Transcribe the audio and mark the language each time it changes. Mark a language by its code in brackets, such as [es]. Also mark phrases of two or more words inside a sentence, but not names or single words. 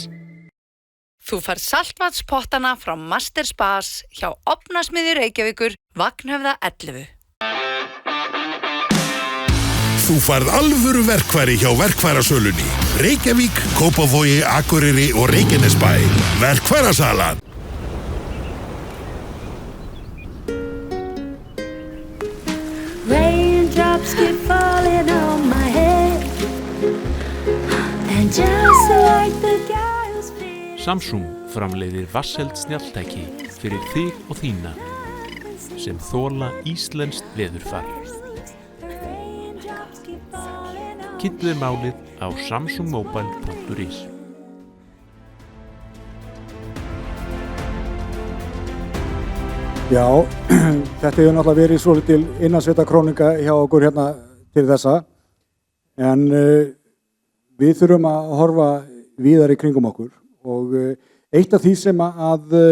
[is] Þú færð saltvatspottana frá Master Spas hjá Ofnasmiðju Reykjavíkur, Vagnhöfða 11. Þú færð alvöru verkfæri hjá verkfærasölunni. Reykjavík, Kópavogi, Akureyri og Reykjanesbæ. Verkfærasalan. [en] Raindrops keep falling on my head, and just like the guy who's been. [is] Samsung framleiðir vatnseld snjalltæki fyrir þig og þína sem þola íslenskt veðurfar. Kynntu þér málið á samsungmobile.is. Já, þetta hefur náttúrulega verið svolítil innansveitakrónika hjá okkur til þessa, en við þurfum að horfa víðar í kringum okkur og eitt af því sem að